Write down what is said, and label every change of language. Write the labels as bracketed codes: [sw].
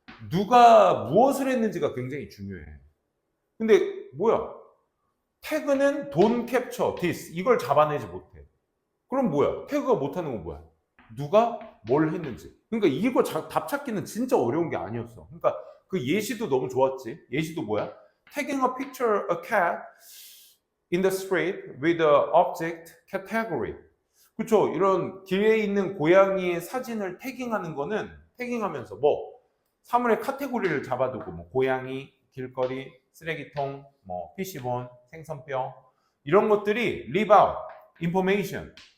[ko] 누가 무엇을 했는지가 굉장히 중요해. 근데 뭐야? 태그는 [en] don't capture this, [ko] 이걸 잡아내지 못해. 그럼 뭐야? 태그가 못하는 건 뭐야? 누가 뭘 했는지. 그러니까 이거 답 찾기는 진짜 어려운 게 아니었어. 그러니까 그 예시도 너무 좋았지. 예시도 뭐야? [en] Tagging a picture a cat in the street with the object category. [ko] 그쵸? 이런 길에 있는 고양이의 사진을 태깅하면서 뭐 사물의 카테고리를 잡아두고 뭐 고양이, 길거리, 쓰레기통, 뭐 PC본, 생선뼈 이런 것들이 [en] leave out information.